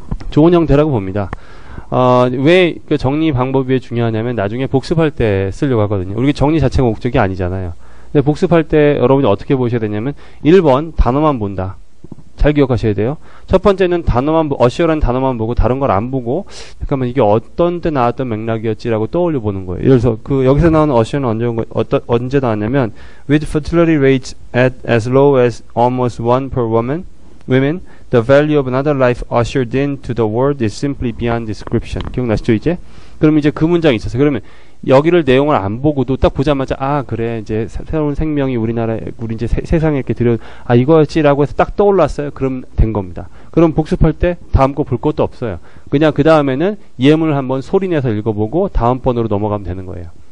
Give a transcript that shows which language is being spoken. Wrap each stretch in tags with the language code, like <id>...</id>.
<ko>좋은 형태라고 봅니다. 왜 그 정리 방법이 중요하냐면 나중에 복습할 때 쓰려고 하거든요. 우리 정리 자체가 목적이 아니잖아요. 근데 복습할 때 여러분이 어떻게 보셔야 되냐면 1번 단어만 본다. 잘 기억하셔야 돼요. 첫 번째는 assure라는 단어만 보고 다른 걸 안 보고 잠깐만 이게 어떤 때 나왔던 맥락이었지라고 떠올려 보는 거예요. 예를 들어서 여기서 나오는 assure는 언제 나왔냐면</ko> <en>with fertility rates at as low as almost 1 per women, the value of another life ushered into the world is simply beyond description.</en> <ko>기억나시죠 이제? 그럼 이제 그 문장이 있었어요. 그러면 여기를 내용을 안 보고도 딱 보자마자 그래 이제 새로운 생명이 우리 이제 세상에 이렇게 이거였지라고 해서 딱 떠올랐어요. 그럼 된 겁니다. 그럼 복습할 때 다음 거 볼 것도 없어요. 그냥 그 다음에는 예문을 한번 소리내서 읽어보고 다음 번으로 넘어가면 되는 거예요.</ko>